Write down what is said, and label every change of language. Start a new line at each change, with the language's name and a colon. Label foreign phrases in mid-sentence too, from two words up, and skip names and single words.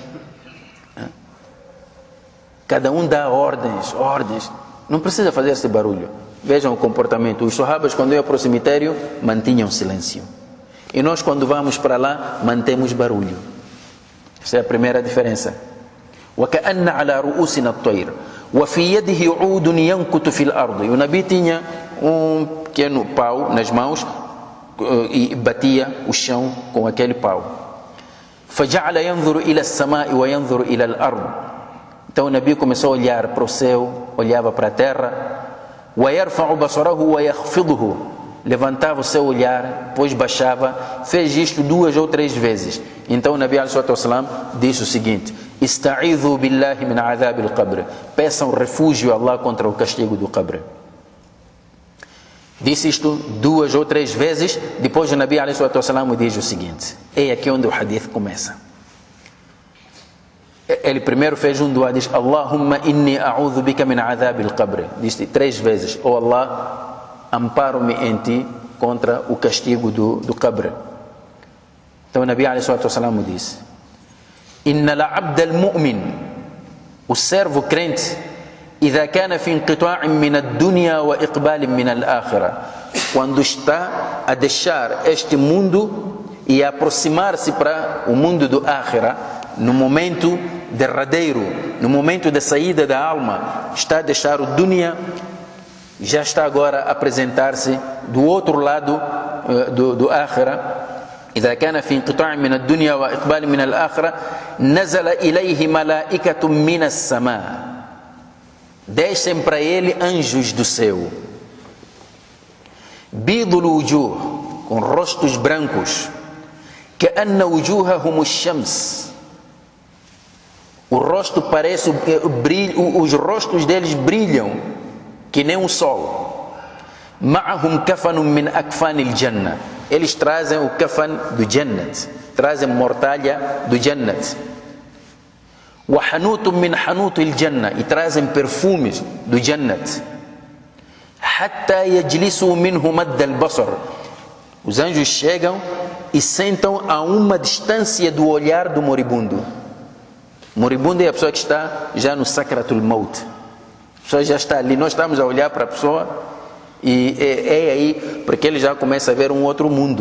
Portuguese: Cada um dá ordens. Não precisa fazer esse barulho. Vejam o comportamento. Os sahabas, quando iam para o cemitério, mantinham silêncio. E nós, quando vamos para lá, mantemos barulho. Essa é a primeira diferença.
Arabic: وَكَأَنَّ عَلَى رُؤُوسِنَا الطَّيْرِ وَفِي يَدِهِ عُودٌ يَنْكُتُ فِي الْأَرْضِ.
Portuguese: E o Nabi tinha um pequeno pau nas mãos e batia o chão com aquele pau.
Arabic: فَجَعَلَ يَنْظُرُ إِلَى السَّمَاءِ وَيَنْظُرُ إِلَى الْأَرْضِ.
Portuguese: Então o Nabi começou a olhar para o céu, olhava para a terra.
Arabic: وَيَرْفَعُ بَصَرَهُ وَيَخْفِضُهُ.
Portuguese: Levantava o seu olhar, depois baixava. Fez isto 2 ou 3 vezes. Então o Nabi
Arabic: عليه الصلاة والسلام
Portuguese: disse o seguinte:
Arabic: استعيذوا بالله من عذاب القبر.
Portuguese: Peçam refúgio a Allah contra o castigo do qabr. Disse isto 2 ou 3 vezes. Depois o Nabi
Arabic: عليه الصلاة والسلام
Portuguese: diz o seguinte: é aqui onde o hadith começa. Ele primeiro fez um dua, diz:
Arabic: اللهم إني أعوذ بك من عذاب القبر.
Portuguese: Disse 3 vezes: oh Allah, amparo-me em ti contra o castigo do qabr. Então o Nabi
Arabic: عليه الصلاة والسلام
Portuguese: disse:
Arabic: إن العبد المؤمن,
Portuguese: o servo crente,
Arabic: إذا كان في انقطاع من الدنيا وإقبال من الآخرة,
Portuguese: quando está a deixar este mundo e a aproximar-se para o mundo do akhirah, no momento derradeiro, no momento da saída da alma, está a deixar o dunya, já está agora a apresentar-se do outro lado do akhirah.
Arabic: إذا كان في انقطاع من الدنيا وإقبال من الآخرة نزل إليه ملائكة من السماء.
Portuguese: Descem para ele anjos do céu.
Arabic: بيض الوجوه,
Portuguese: com rostos brancos.
Arabic: كأن وجوههم الشمس.
Portuguese: O rosto parece os rostos deles brilham que nem o sol.
Arabic: معهم كفن من أكفان الجنة.
Portuguese: Eles trazem o kafan do Jannat, trazem mortalha do Jannat.
Arabic: وحنوت من حنوت الجنة,
Portuguese: e trazem perfumes do Jannat.
Arabic: حتى يجلسوا منه مد البصر.
Portuguese: Os anjos chegam e sentam a uma distância do olhar do moribundo. Moribundo é a pessoa que está já no
Arabic: سكرات الموت.
Portuguese: A pessoa já está ali, nós estamos a olhar para a pessoa e é aí, porque ele já começa a ver um outro mundo.